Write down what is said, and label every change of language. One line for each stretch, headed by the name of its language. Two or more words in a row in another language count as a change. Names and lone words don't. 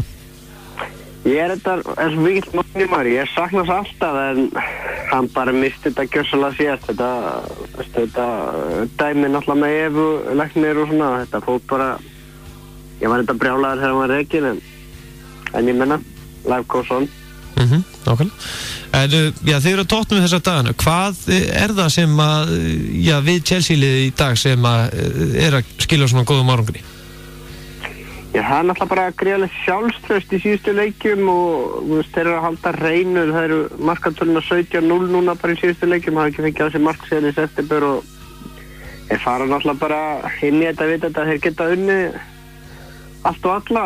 Icelandic: Ég þetta svo mikill Mourinho, ég sakna þess alltaf en hann bara misti þetta gjörsamlega síðast. Þetta dæmi náttúrulega með Evu, læknir og svona, þetta fór bara, ég var þetta brjálaður þegar hann var rekinn en ég menna,
English: life goes on.
Icelandic: Nákvæmlega. En þið eru á toppnum þessa dagana. Hvað það sem að, við Chelsea-liðið í dag sem að að skila svona góðum árangri? Já, það náttúrulega bara gríðarlega sjálfstraust í síðustu leikjum og þeir eru að halda hreinu, það eru markatöluna 17-0 núna bara í síðustu leikjum, hafa ekki fengið á sig mark síðan í september og þeir fara náttúrulega bara inn í þetta vita að þeir geta unnið allt og alla.